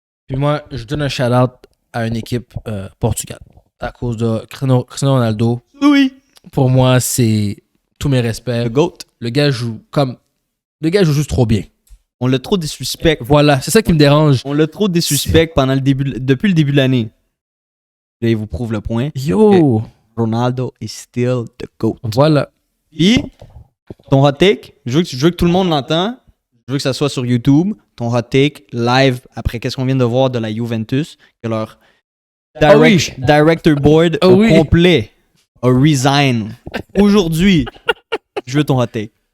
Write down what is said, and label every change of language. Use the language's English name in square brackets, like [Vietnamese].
[French] Puis moi, je donne un shout-out à une équipe Portugal à cause de Cristiano Ronaldo. Oui. Pour moi, c'est tous mes respects. Le GOAT. Le gars joue juste trop bien. On l'a trop désuspect. Voilà, c'est ça qui me dérange. On l'a trop désuspect depuis le début de l'année. Là, il vous prouve le point. Yo! [English] Ronaldo is still the GOAT. [French] Voilà. Puis, ton hot take, je veux que tout le monde l'entende. Je veux que ça soit sur YouTube. Ton hot take, live, après qu'est-ce qu'on vient de voir de la Juventus, que leur director board au complet a resign. Aujourd'hui, je veux ton hot take.